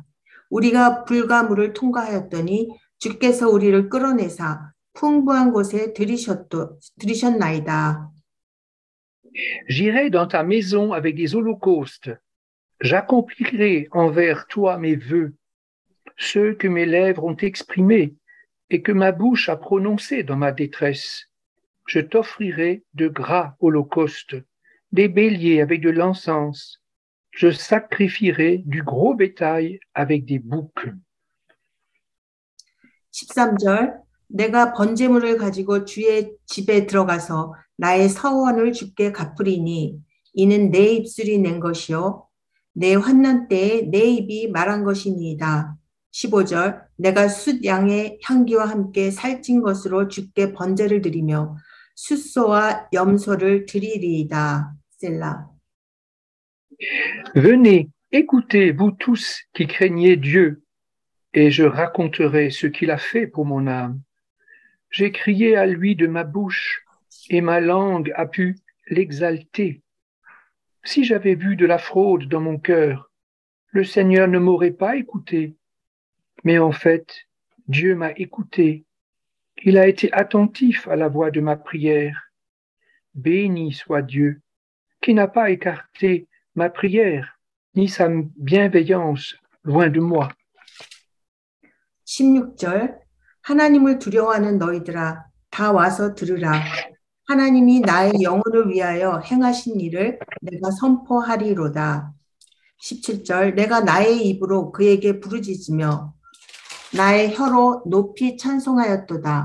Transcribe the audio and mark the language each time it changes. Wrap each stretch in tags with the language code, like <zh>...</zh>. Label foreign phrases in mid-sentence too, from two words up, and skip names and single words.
<ko>우리가 불가물을 통과하였더니 주께서 우리를 끌어내사 풍부한 곳에 들이셨나이다.</ko> <fr>J'irai dans ta maison avec des holocaustes. J'accomplirai envers toi mes vœux, ceux que mes lèvres ont exprimés et que ma bouche a prononcés dans ma détresse. Je t'offrirai de gras holocaustes, des béliers avec de l'encens. Je sacrifierai du gros bétail avec des boucs.</fr> <ko>13절 내가 번제물을 가지고 주의 집에 들어가서 나의 서원을 주께 갚으리니 이는 내 입술이 낸 것이요 내 환난 때에 내 입이 말한 것이니이다. 15절 내가 숫 양의 향기와 함께 살찐 것으로 주께 번제를 드리며 숫소와 염소를 드리리이다. 셀라.</ko> <fr>Venez, écoutez, vous tous qui craignez Dieu, et je raconterai ce qu'il a fait pour mon âme. J'ai crié à lui de ma bouche, et ma langue a pu l'exalter. Si j'avais vu de la fraude dans mon cœur, le Seigneur ne m'aurait pas écouté. Mais en fait, Dieu m'a écouté. Il a été attentif à la voix de ma prière. Béni soit Dieu, qui n'a pas écarté ma prière, ni sa bienveillance loin de moi.</fr> <ko>16절 하나님을 두려워하는 너희들아 다 와서 들으라. 하나님이 나의 영혼을 위하여 행하신 일을 내가 선포하리로다. 17절 내가 나의 입으로 그에게 부르짖으며 나의 혀로 높이 찬송하였도다.</ko>